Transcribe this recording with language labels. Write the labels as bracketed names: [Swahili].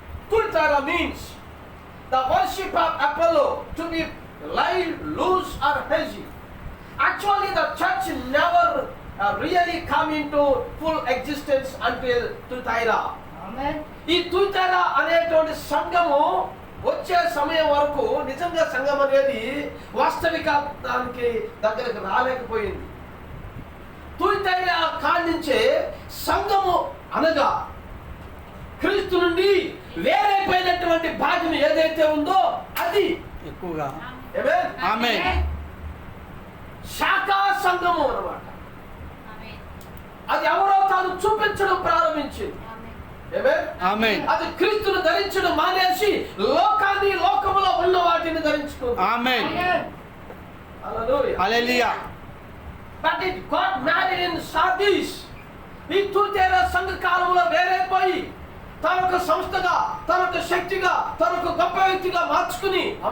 [English] Tuitara means the worship of Apollo to be live, loose or hazy. Actually the church never really come into full existence until Tuitara. [Telugu] ఈ తుయితైరా అనేటువంటి సంఘము వచ్చే సమయం వరకు నిజంగా సంఘం అనేది వాస్తవికానికి దగ్గరకు రాలేకపోయింది. తుయితైరా కానించే సంఘము అనగా క్రీస్తు నుండి వేరైపోయినటువంటి భాగం ఏదైతే ఉందో అది ఎక్కువగా ఆమేన్ శాఖా సంఘము అన్నమాట. అది ఎవరో తాను చూపించడం ప్రారంభించింది. ఆమేన్. అది క్రీస్తును ధరించడం మానేసి లోకాన్ని, లోకములో ఉన్న వాటిని ధరించుకుంది. ఆమేన్. హల్లెలూయా. హల్లెలూయా. [English] But it got married in Sardis. [Telugu] ఈ తుయితైరా సంఘ కాలంలో వేరైపోయి తనొక సంస్థగా, తనొక శక్తిగా, తనొక గొప్ప వ్యక్తిగా మార్చుకుని